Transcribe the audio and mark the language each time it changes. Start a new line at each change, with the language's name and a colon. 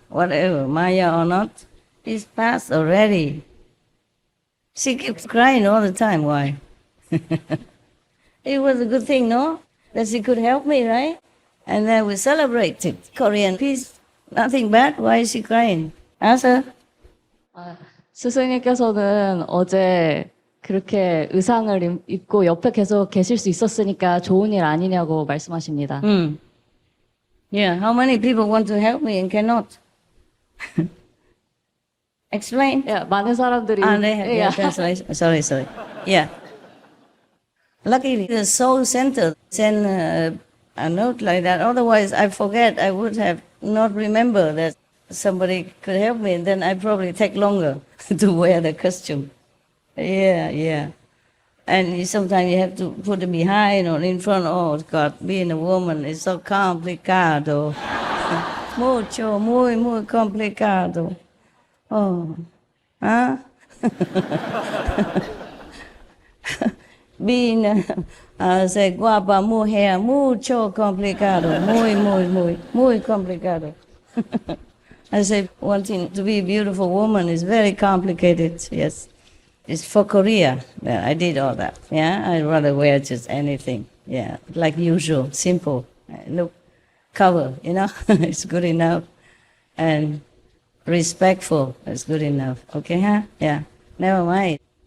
English: Whatever, Maya or not, it's past already. She keeps crying all the time. Why? It was a good thing, no? That she could help me, right? And then we celebrated Korean peace. Nothing bad. Why is she crying? Ask her.
Korean: 스승님께서는 어제 그렇게 의상을 입고 옆에 계속 계실 수 있었으니까 좋은 일 아니냐고 말씀하십니다.
English: Yeah, how many people want to help me and cannot? Explain.
Korean: Yeah, 많은 사람들이
English: They have yeah. Translation. Sorry. Yeah. Luckily, the Soul Center sent a note like that. Otherwise, I forget. I would have not remember that somebody could help me, and then I probably take longer to wear the costume. Yeah. And sometimes you have to put it behind or in front. Oh God, being a woman is so
Spanish: complicado. Mucho, muy complicado. Oh, huh?
English: Being say
Spanish: guapa mujer, mucho complicado, muy complicado.
English: I say wanting to be a beautiful woman is very complicated. Yes, it's for Korea. Yeah, I did all that. Yeah, I'd rather wear just anything. Yeah, like usual, simple. Look, cover. It's good enough, and respectful is good enough. Okay, huh? Yeah. Never mind.